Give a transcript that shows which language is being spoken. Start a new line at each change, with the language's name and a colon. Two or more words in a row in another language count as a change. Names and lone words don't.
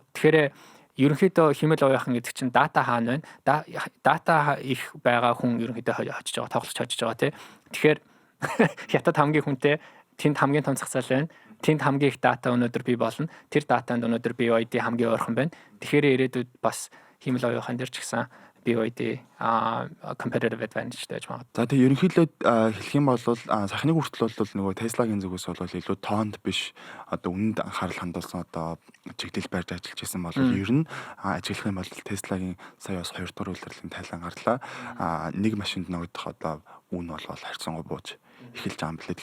Mongolian: Тэгэхээр ерөнхийдөө хиймэл оюухан гэдэг чинь дата хаана байна? Дата их байгаа хүн ерөнхийдөө очиж байгаа, тоглож очиж байгаа тий. Тэгэхээр хятад хамгийн хүнтэй тэнд хамгийн том зах зээл байна. Тэнд хамгийн их дата өнөөдөр бий болно. Тэр датанд өнөөдөр BYD хамгийн ойрхон байна. Тэгэхээр ирээдүйд бас хиймэл оюухан дээр ч гэсэн BYD
English: competitive advantage
Mongolian: гэж магадгүй. За тэгээ ерөнхийдөө хэлэх юм бол сахны хүртэл бол нөгөө Tesla-гийн зүгээс бол илүү тоонд биш одоо үнэнд анхаарал хандуулсан одоо чиглэл барьж ажиллаж байсан бол ер нь ажиглах юм бол Tesla-гийн сая бас 2 дугаар үйлдвэрлэлийн тайлан гарлаа. Нэг машинд нөгөөх одоо үн бол харьцангуй бууж эхэлж байгаа юм билээ.